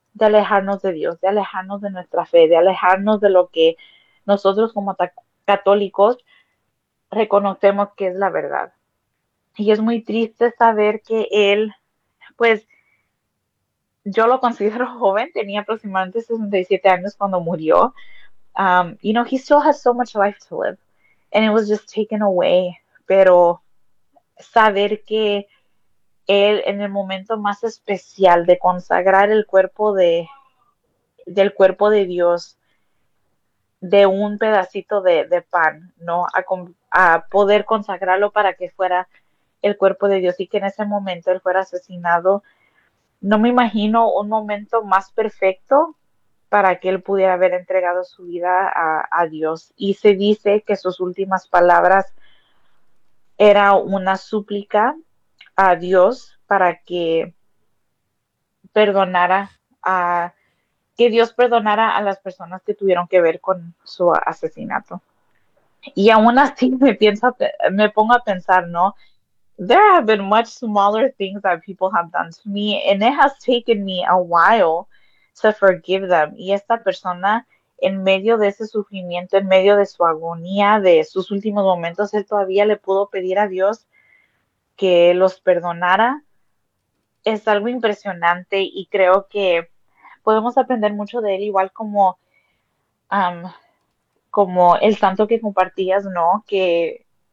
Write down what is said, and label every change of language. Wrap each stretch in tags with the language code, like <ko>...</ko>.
<es>De alejarnos de Dios, de alejarnos de nuestra fe, de alejarnos de lo que nosotros como católicos reconocemos que es la verdad. Y es muy triste saber que él, pues yo lo considero joven, tenía aproximadamente 67 años cuando murió.</es> <en>You know, he still has so much life to live. And it was just taken away.</en> <es>Pero saber que él en el momento más especial de consagrar el cuerpo del cuerpo de Dios, de un pedacito de pan, ¿no? A poder consagrarlo para que fuera el cuerpo de Dios y que en ese momento él fuera asesinado. No me imagino un momento más perfecto para que él pudiera haber entregado su vida a Dios. Y se dice que sus últimas palabras era una súplica a Dios para que perdonara a que Dios perdonara a las personas que tuvieron que ver con su asesinato. Y aún así me pongo a pensar, ¿no?</es> <en>There have been much smaller things that people have done to me, and it has taken me a while to forgive them.</en> <es>Y esta persona, en medio de ese sufrimiento, en medio de su agonía, de sus últimos momentos, él todavía le pudo pedir a Dios que los perdonara. Es algo impresionante y creo que podemos aprender mucho de él, igual como, como el santo que compartías, ¿no? Que</es>